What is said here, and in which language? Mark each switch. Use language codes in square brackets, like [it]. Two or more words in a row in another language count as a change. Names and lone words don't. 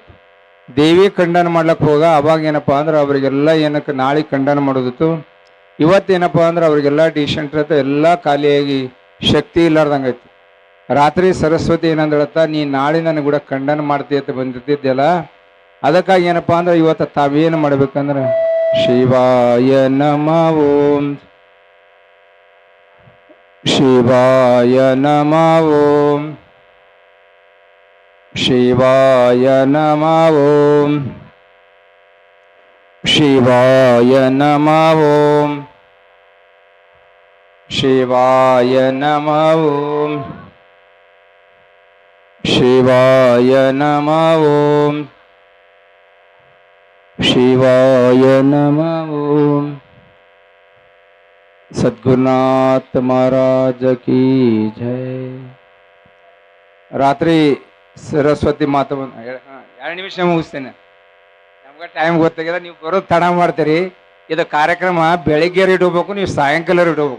[kn] ದೇವಿ ಖಂಡನ ಮಾಡ್ಲಿಕ್ಕೆ ಅವಾಗ ಏನಪ್ಪ ಅಂದ್ರೆ ಅವರಿಗೆಲ್ಲ ಏನಕ್ಕೆ ನಾಳೆ ಖಂಡನ ಮಾಡೋದಿತ್ತು. ಇವತ್ತೇನಪ್ಪ ಅಂದ್ರೆ ಅವರಿಗೆಲ್ಲ ಡಿಸೆಂಟ್ ಎಲ್ಲ ಖಾಲಿಯಾಗಿ ಶಕ್ತಿ ಇಲ್ಲಾರ್ದಂಗಾಯ್ತು. ರಾತ್ರಿ ಸರಸ್ವತಿ ಏನಂದಳತ್ತ, ನೀ ನಾಳೆ ನನಗೆ ಕೂಡ ಖಂಡನ ಮಾಡ್ತೀಯ ಅಂತ ಬಂದಿದ್ದಿದ್ದೆಲ್ಲ. ಅದಕ್ಕಾಗಿ ಏನಪ್ಪ ಅಂದ್ರೆ ಇವತ್ತು ತಾವೇನು ಮಾಡ್ಬೇಕಂದ್ರೆ [sa] ಶಿವಾಯ ನಮಃ ಓಂ, ಶಿವಾಯ ನಮಃ ಓಂ, ಶಿವಾಯ ನಮಃ ಓಂ, ಶಿವಾಯ ನಮಃ ಓಂ, ಶಿವಾಯ ನಮಃ ಓಂ, ಶಿವಾಯ ನಮಃ ಓಂ, ಶಿವಾಯ ನಮಃ ಓಂ, [hi] ಸದ್ಗುರುನಾಥ ಮಹಾರಾಜ ಕಿ ಜೈ. [kn] ರಾತ್ರಿ ಸರಸ್ವತಿ ಮಾತವನ್ನು 2 ನಿಮಿಷ ಮುಗಿಸ್ತೇನೆ. ನಮ್ಗೆ ಟೈಮ್ ಗೊತ್ತಾಗಿದೆ, ನೀವು ಬರೋದು ತಡ ಮಾಡ್ತೀರಿ. ಇದು ಕಾರ್ಯಕ್ರಮ ಬೆಳಿಗ್ಗೆ ಇಟ್ಕೋಬೇಕು, ನೀವು ಸಾಯಂಕಾಲ ಇಟ್ಕೋಬೇಕು.